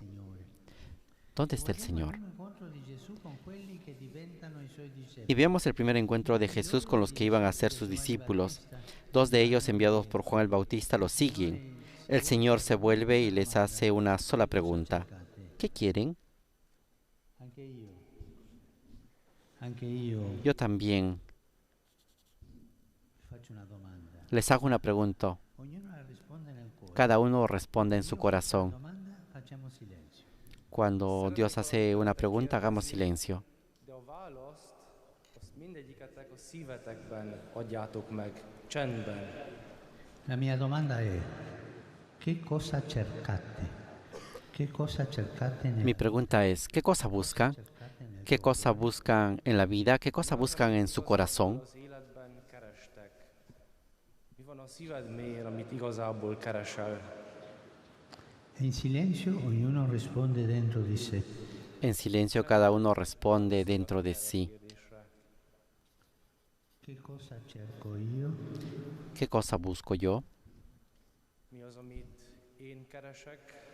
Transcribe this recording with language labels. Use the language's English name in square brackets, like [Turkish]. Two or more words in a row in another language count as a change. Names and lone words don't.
[Spanish] ¿Dónde está el Señor? Y vemos el primer encuentro de Jesús con los que iban a ser sus discípulos. Dos de ellos, enviados por Juan el Bautista, los siguen. El Señor se vuelve y les hace una sola pregunta: ¿qué quieren? [Italian] Anche io [Spanish] Yo también [Italian] faccio una domanda. [Spanish] les hago una pregunta. [Italian] Ognuno la risponde nel cuore. [Spanish] Cada uno responde en su [Italian] Io [Spanish] corazón. [Italian] faccio una domanda, facciamo silenzio. [Spanish] Cuando Dios hace una pregunta, hagamos silencio. [Hungarian] de a választ, azt mindegyiketek a szívetekben adjátok meg, csendben. [Italian] La mia domanda è: che cosa cercate? Che cosa cercate nel [Spanish] Mi pregunta es: ¿qué cosa buscan? ¿Qué cosa buscan en la vida? ¿Qué cosa buscan en su corazón? [Hungarian] Az életben kerestek. Mi van a szíved mélyén, amit igazából keresel? [Italian] E in silenzio ognuno risponde dentro di sé. [Spanish] En silencio cada uno responde dentro de sí. [Italian] Che cosa cerco io? [Spanish] ¿Qué cosa busco yo? [Hungarian] Mi az, amit én keresek?